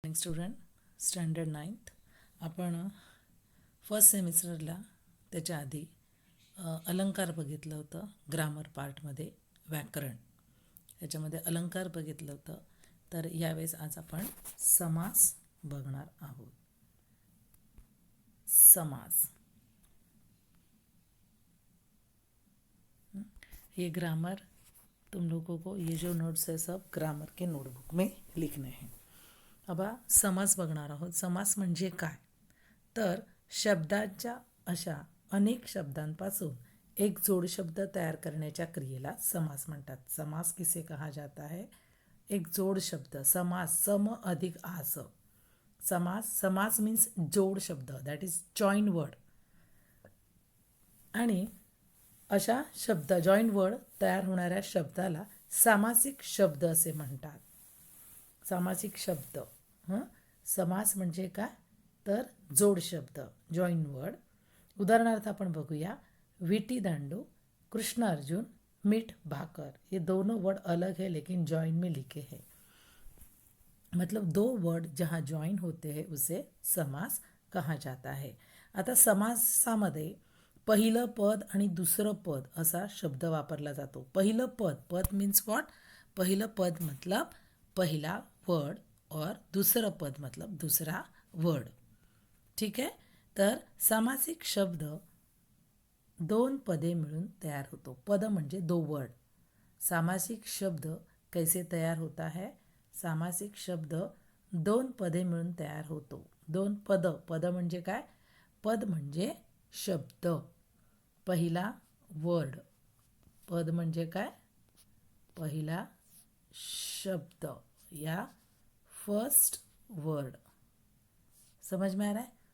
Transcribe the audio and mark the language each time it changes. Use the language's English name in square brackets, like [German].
[Marathi] Morning student standard 9th आपण first सेमिस्टरला त्याच्या आधी अलंकार बघितलं होतं. ग्रामर पार्टमध्ये व्याकरण त्याच्यामध्ये अलंकार बघितलं होतं. तर यावेळेस आज आपण समास बघणार आहोत. [Hindi] समास ये ग्रामर तुम लोगों को ये जो नोट्स है सब ग्रामर के नोटबुक में लिखने हैं. [Marathi] अब समास बघणार आहोत. समास म्हणजे काय तर शब्दाच्या अशा अनेक शब्दांपासून एक जोडशब्द तयार करण्याच्या क्रियेला समास म्हणतात. [Hindi] समास किसे कहा जाता है? एक जोड शब्द. [Marathi] समास सम अधिक आस. समास मीन्स जोड शब्द, [English] That is join word. [Marathi] आणि अशा शब्द जॉईन वर्ड तयार होणाऱ्या शब्दाला सामासिक शब्द असे म्हणतात. सामासिक शब्द. समास म्हणजे काय तर जोड शब्द, जॉईन वर्ड. उदाहरणार्थ आपण बघूया. विटी दांडू, कृष्ण अर्जुन, मीठ भाकर. [Hindi] ये दोनों वर्ड अलग है लेकिन जॉइन में लिखे हैं. मतलब दो वर्ड जहाँ जॉइन होते हैं उसे समास कहा जाता है. [Marathi] आता समासामध्ये पहिलं पद आणि दुसरं पद असा शब्द वापरला जातो. [Hindi] पहिलं पद [English] Means what? [Hindi] पहिलं पद मतलब पहिला वर्ड और दूसरा पद मतलब दूसरा वर्ड. [Marathi] ठीक आहे. तर सामासिक शब्द दोन पदे मिळून तयार होतो. पद म्हणजे [Hindi] दो वर्ड. सामासिक शब्द कैसे तयार होता है? [Marathi] सामासिक शब्द दोन पदे मिळून तयार होतो. दोन पद म्हणजे काय? पद म्हणजे शब्द. पहिला वर्ड. पद म्हणजे काय? [Hindi] पहिला शब्द या फर्स्ट वर्ड. समझ में आ रहा है?